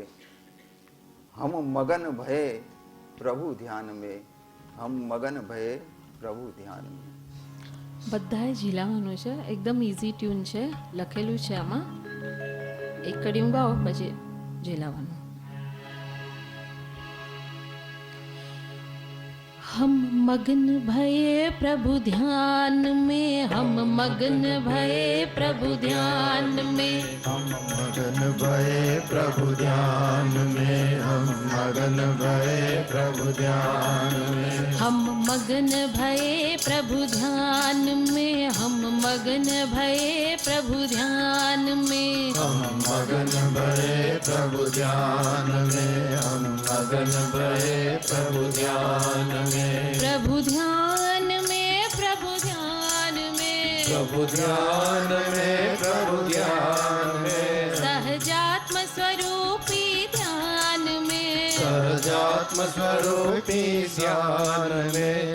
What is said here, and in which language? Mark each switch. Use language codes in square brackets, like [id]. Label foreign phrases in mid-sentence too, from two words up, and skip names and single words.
[hi] हम मगन भये प्रभु ध्यान में हम मगन भये प्रभु ध्यान में. [gu] બધાએ ઝીલાવાનું છે, એકદમ ઇઝી ટ્યુન છે, લખેલું છે આમાં. એક કડીયું ગાઓ પછી ઝીલાવાનું. [hi] हम मगन भये प्रभु ध्यान में हम मगन भये प्रभु ध्यान में हम मगन भये प्रभु ध्यान में हम मगन भये प्रभु ध्यान में हम मगन भये प्रभु ध्यान में हम मगन भये प्रभु ध्यान में हम मगन भये प्रभु ध्यान में हम मगन भये प्रभु ध्यान में प्रभु ध्यान में प्रभु ध्यान में प्रभु ध्यान में प्रभु ध्यान में सहजात्म स्वरूपी ध्यान में सहजात्म स्वरूपी ध्यान में